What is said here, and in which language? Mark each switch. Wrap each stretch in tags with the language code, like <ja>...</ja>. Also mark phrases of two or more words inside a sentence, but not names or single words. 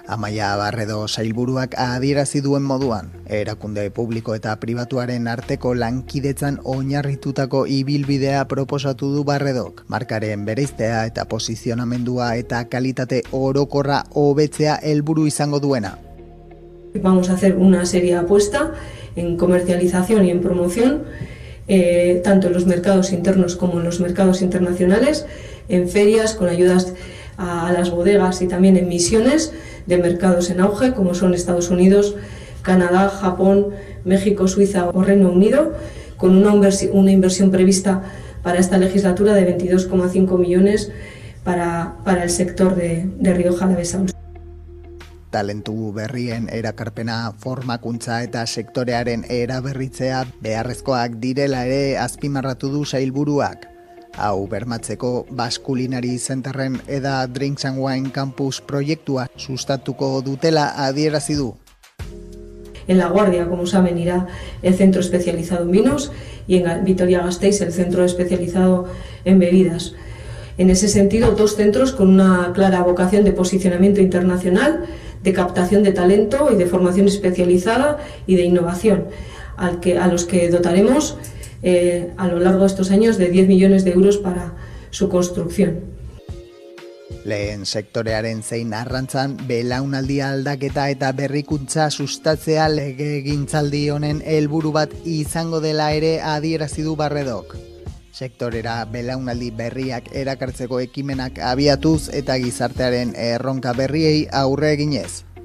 <eu>Amaia Barredo sailburuak adierazi duen moduan, erakunde publiko eta pribatuaren arteko lankidetzan oinarritutako ibilbidea proposatu du Barredok. Markaren bereiztea eta posizionamendua eta kalitate orokorra hobetzea helburu izango duena.</eu> <es>Vamos a hacer una seria apuesta en comercialización y en promoción, tanto en los mercados internos como en los mercados internacionales, en ferias con ayudas a las bodegas y también en misiones de mercados en auge como son Estados Unidos, Canadá, Japón, México, Suiza o Reino Unido, con una inversión prevista para esta legislatura de 22,5 millones para el sector de Rioja Alavesa.</es> <eu>Talentu berrien erakarpena, formakuntza eta sektorearen eraberritzea beharrezkoak direla ere azpimarratu du sailburuak. Hau bermatzeko Basque Culinary Centerren eda Drinks and Wine Campus proiektua sustatuko dutela adierazi du.</eu> <es>En La Guardia, como saben, irá el centro especializado en vinos y en Vitoria-Gasteiz el centro especializado en bebidas. En ese sentido, dos centros con una clara vocación de posicionamiento internacional, de captación de talento y de formación especializada y de innovación, a los que dotaremos a lo largo de estos años de 10 millones de euros para su construcción.</es> <eu>Lehen sektorearen zein arrantzan belaunaldi aldaketa eta berrikuntza sustatzea legegintzaldi honen helburu bat izango dela ere adierazi du Barredok. Sektorera belaunaldi berriak erakartzeko ekimenak abiatuz eta gizartearen erronka berriei aurre eginez.</eu>